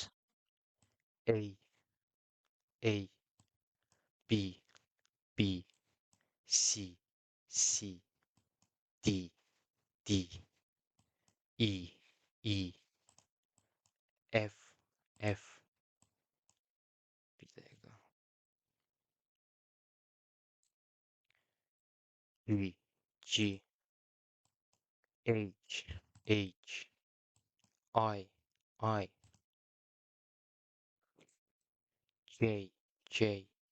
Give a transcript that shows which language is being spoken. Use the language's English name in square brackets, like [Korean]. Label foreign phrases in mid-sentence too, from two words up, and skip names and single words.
[English] A, A, B, B, C, C, D, D, E, E, F, F. [Azerbaijani] Bir dəqiqə. [English] G, G, H, H, I, I, J, J,